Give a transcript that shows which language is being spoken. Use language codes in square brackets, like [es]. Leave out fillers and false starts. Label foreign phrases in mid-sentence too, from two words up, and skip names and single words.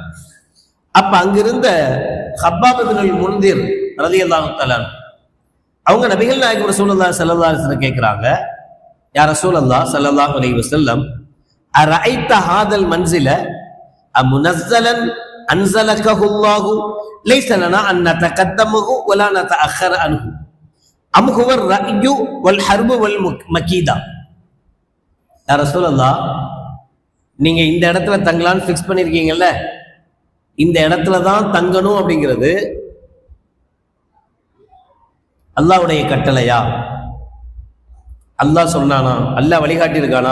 [ta] அப்ப அங்கிருந்த [ar] ஹப்பாப் இப்னுல் முன்திர் رضي الله تعالى [ta] அவங்க நபிகள் நாயகம் [ar] رسول الله صلى الله عليه وسلم கேட்கிறாங்க, يا رسول الله صلى الله عليه وسلم أرأيت هذا المنزل أمنزلا أنزلكه الله ليس لنا أن نتقدمه ولا نتأخر عنه أم هو الرأي والحرب والمكيدة. [ta] யா ரசூலல்லாஹ், நீங்க இந்த இடத்துல தங்கலான்னு ஃபிக்ஸ் பண்ணிருக்கீங்கல்ல, இந்த இடத்துல தான் தங்கணும் அப்படிங்கிறது அல்லாஹ்வுடைய கட்டளையா? அல்லாஹ் சொன்னானா? அல்லாஹ் வழிகாட்டி இருக்கானா?